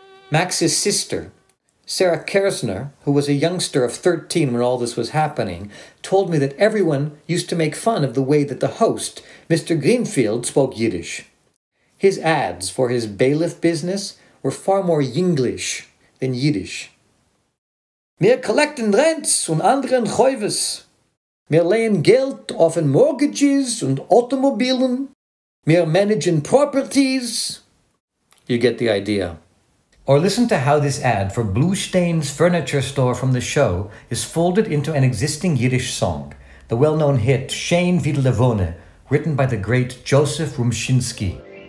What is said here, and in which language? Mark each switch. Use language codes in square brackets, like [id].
[en] Max's sister, Sarah Kersner, who was a youngster of 13 when all this was happening, told me that everyone used to make fun of the way that the host, Mr. Greenfield, spoke Yiddish. His ads for his bailiff business were far more Yinglish than Yiddish. [yi] Wir collecten [en] rents [yi] und anderen Käufes. Wir leihen Geld auf in [en] mortgages [yi] und Automobilen. Wir managen properties. [en] You get the idea. Or listen to how this ad for Bluestein's furniture store from the show is folded into an existing Yiddish song, the well-known hit Schein wie Levone, written by the great Joseph Rumshinsky.